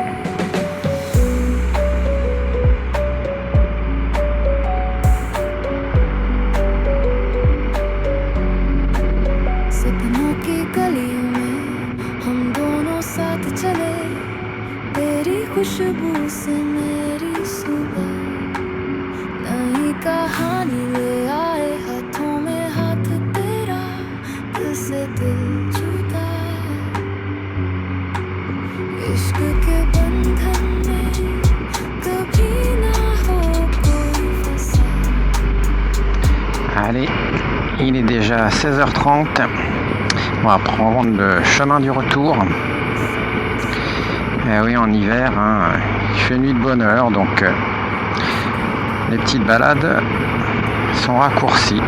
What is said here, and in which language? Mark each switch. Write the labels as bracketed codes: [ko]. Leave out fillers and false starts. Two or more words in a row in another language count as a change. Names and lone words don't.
[hi] सपनों की गलियों में हम दोनों साथ चले तेरी खुशबू से मेरी सुबह नई कहानी ले आए हाथों में हाथ तेरा दिल से दिल जुदा इश्क के बंधन में कभी ना हो कोई फंसा [fr] Allez, il est déjà 16h30. On va prendre le chemin du retour. Et oui, en hiver, hein, il fait nuit de bonne heure, donc les petites balades sont raccourcies.